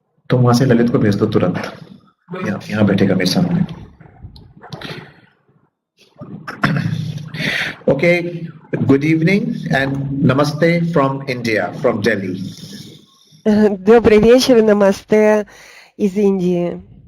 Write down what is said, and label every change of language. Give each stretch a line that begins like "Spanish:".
Hindi: तुम वहां से ललित को भेज दो तुरंत, यहाँ बैठेगा मेरे सामने।
English: Okay, good evening and namaste from India, from Delhi.
Russian: Добрый вечер, намасте из Индии.